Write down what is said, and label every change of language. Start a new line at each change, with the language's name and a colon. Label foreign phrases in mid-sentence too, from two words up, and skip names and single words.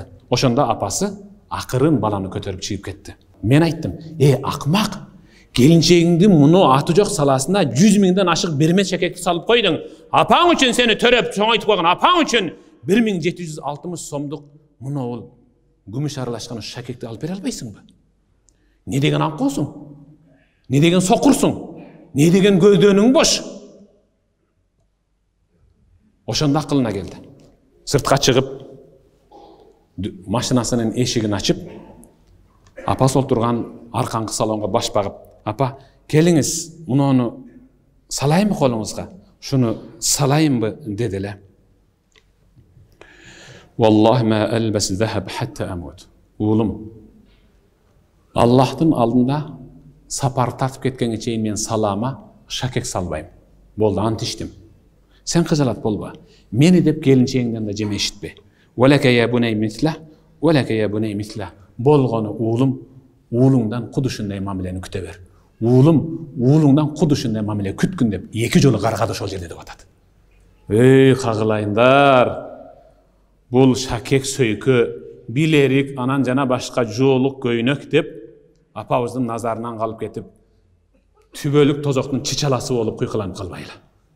Kyrgyz: Ошондо апасы акырын баланы көтөрүп чыгып кетти. Мен айттым, акмак, келинчегиңди муну аты жок саласына 100 000ден ашык бермет шакекти салып койдуң. Апаң үчүн сени төрөп чоңойтуп койгон, апаң үчүн 1760 сомдук муну күмүш аралашкан шакекти алып бере албайсыңбы? Не деген аңкоосуң? Не деген сокурсуң? Не деген көйдөнүң бош? Ошондо акылына келди. Сыртка чыгып, машинасынын эшигин ачып, апасы отурган арканкы салонго баш багып, апа, келиңиз, муну салайынбы колуңузга? Шуну салайынбы деди эле.
Arabic: والله ما ألبس ذهب حتى أموت.
Kyrgyz: Улум, Аллахтын алдында сапар тартып кеткенге чейин мен салама шакек салбайм. Болду, ант иштим. Сен кызалат болба. Мени деп келинчегиңден да жеме ишитпе.
Arabic: ولاقى يا بني مثله, ولاقى يا بني مثله.
Kyrgyz: Болгону уулум, уулуңдан кудушундай мамилени күтө бер. Уулум, уулуңдан кудушундай мамиле күткүн деп эки жолу каргады ошол жерде деп атат. Эй, кагылайындар. Бул шакек сөйкө, билерик, анан жана башка жоолук көйнөк деп апабыздын назарынан калып кетип, түбөлүк тозоктун чычаласы болуп куйкаланып калбайлы.